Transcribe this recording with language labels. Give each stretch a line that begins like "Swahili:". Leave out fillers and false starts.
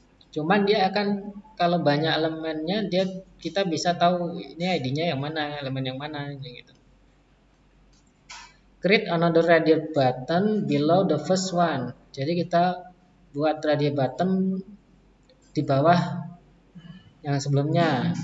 Indonesian: Cuman dia akan kalau banyak elemennya kita bisa tahu ini ID-nya yang mana, elemen yang mana gitu.
English: Create another radial button below the first one.
Indonesian: Jadi kita buat radial button di bawah yang sebelumnya.